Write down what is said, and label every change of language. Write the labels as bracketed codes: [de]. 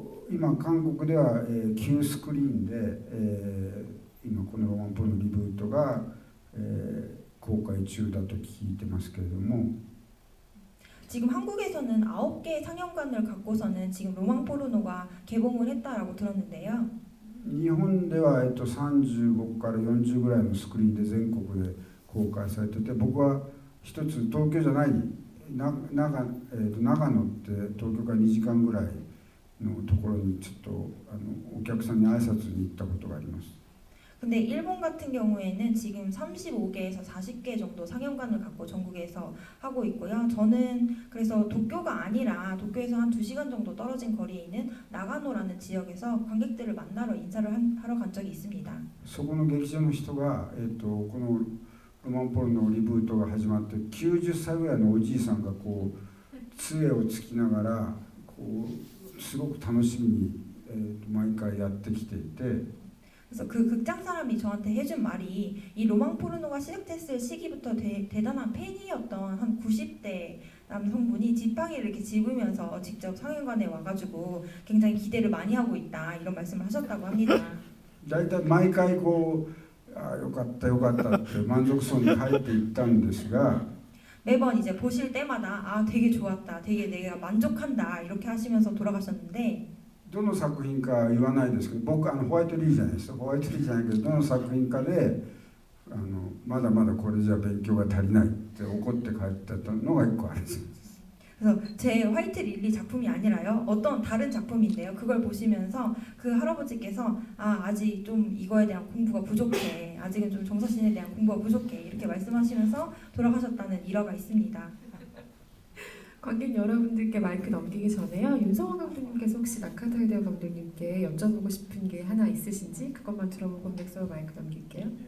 [ja] 今韓国では、旧スクリーンで、今このロマンポルノリブートが、公開中だと聞いてますけれども [ko] 지금 한국에서는 9개의 상영관을 갖고서는 지금 로망 포르노가 개봉을 했다라고 들었는데요. [ja] 日本では、35から40ぐらいのスクリーンで全国で公開されてて僕は一つ東京じゃない長野って東京から2時間ぐらいのところにちょっとお客さんに挨拶に行ったことがあります。 [ko] 근데 일본 같은 경우에는 지금 35개에서 40개 정도 상영관을 갖고 전국에서 하고 있고요. 저는 그래서 도쿄가 아니라 도쿄에서 한 2시간 정도 떨어진 거리에 있는 나가노라는 지역에서 관객들을 만나러 인사를 하러 간 적이 있습니다. [ja] そこの劇場の人が、このロマンポルノリブートが始まって90歳ぐらいのおじいさんがこう杖をつきながらこうすごく楽しみに、毎回やってきていて [ko] 그래서 그 극장 사람이 저한테 해준 말이 이 로망 포르노가 시작됐을 시기부터 대단한 팬이었던 한 90대 남성분이 지팡이를 이렇게 집으면서 직접 상영관에 와가지고 굉장히 기대를 많이 하고 있다 이런 말씀을 하셨다고 합니다. [ja] だいたい毎回こうよかったよかったって満足そうに帰っていったんですが [ko] 매번 이제 보실 때마다 되게 좋았다, 되게 내가 만족한다 이렇게 하시면서 돌아가셨는데 [ja] どの作品か言わないですけど僕ホワイトリーじゃないですホワイトリーじゃないけどどの作品かでまだまだこれじゃ勉強が足りないって怒って帰ったのが1個あるんです [ko] 그래서 제 화이트 릴리 작품이 아니라요 어떤 다른 작품인데요 그걸 보시면서 그 할아버지께서 아직 좀 이거에 대한 공부가 부족해 아직은 좀 정서신에 대한 공부가 부족해 이렇게 말씀하시면서 돌아가셨다는 일화가 있습니다. 관객 여러분들께 마이크 넘기기 전에요. 윤성원 감독님께서 혹시 나카타 히데오 감독님께 여쭤보고 싶은 게 하나 있으신지 그것만 들어보고 관객석으로 마이크 넘길게요.